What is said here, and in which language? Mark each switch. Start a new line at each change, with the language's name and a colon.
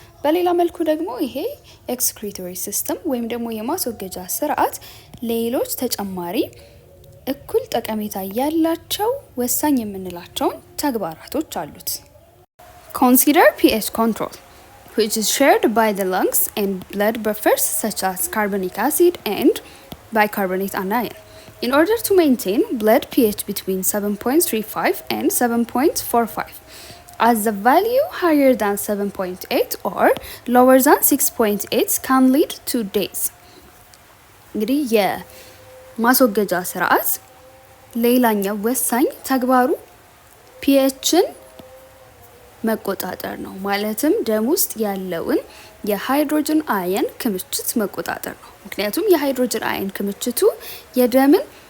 Amharic: በሌላ መልኩ ደግሞ ይሄ ኤክስክሪቶሪ ሲስተም ወይም ደግሞ የማስወገጃ ስርዓት ሌሎች ተጨማሪ እኩል ጠቀሜታ ያላቸው ወሳኝ የምንላቸውን ተግባራቶች አሉት።
English: Consider pH control, which is shared by the lungs and blood buffers such as carbonic acid and bicarbonate anion. In order to maintain blood pH between 7.35 and 7.45, as the value higher than 7.8 or lower than 6.8 can lead to days.
Amharic: እንግዲህ የማስወገጃ ስርዓት ሌላኛው ወሳኝ ተግባሩ ፒኤችን መቆጣጠር ነው። ማለትም ደም ውስጥ ያለውን የሃይድሮጅን አየን ክምችት መቆጣጠር ነው። ምክንያቱም የሃይድሮጅን አየን ክምችቱ የደምን